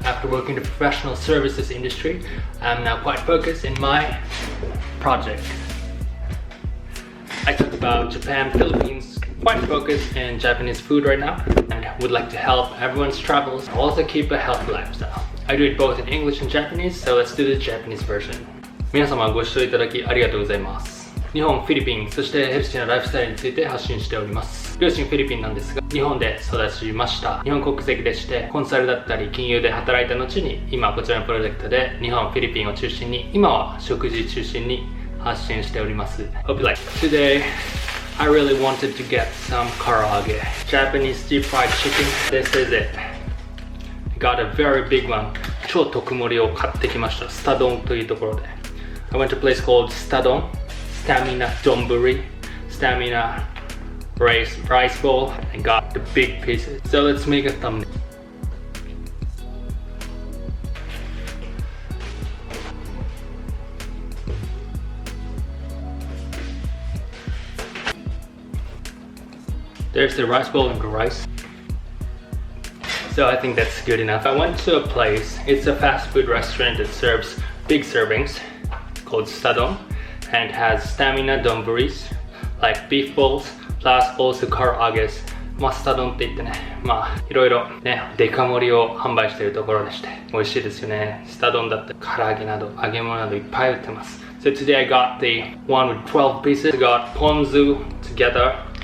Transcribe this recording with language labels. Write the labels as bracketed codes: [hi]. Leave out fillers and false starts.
[en] After working in the professional services industry, I'm now quite focused in my project. I talk about Japan, Philippines, quite focused in Japanese food right now, and would like to help everyone's travels, also keep a healthy lifestyle. I do it both in English and Japanese, so let's do the Japanese version. [ja] 皆様ご視聴いただきありがとうございます。日本、フィリピン、そしてヘルシーなライフスタイルについて発信しております。両親フィリピンなんですが、日本で育ちました。日本国籍でして、コンサルだったり金融で働いた後に、今こちらのプロジェクトで日本、フィリピンを中心に、今は食事中心に発信しております。 [en] Hope you like it. Today, I really wanted to get some karaage, Japanese deep fried chicken. This is it.Got a very big one. [ja] 超特盛りを買ってきました。スタ丼というところで。 [en] I went to a place called SUTADON, Stamina Donburi, Stamina rice bowl, and got the big pieces. So let's make a thumbnail. There's the rice bowl and the rice.So I think that's good enough. I went to a place, it's a fast food restaurant that serves big servings called SUTADON and has stamina donburis like beef bowls plus also karages. [ja] まあスタ丼って言ってね、まあいろいろね、デカ盛りを販売しているところでして美味しいですよね。スタ丼だったり唐揚げなど揚げ物などいっぱい売ってます。 [en] So today I got the one with 12 pieces. I got ponzu together.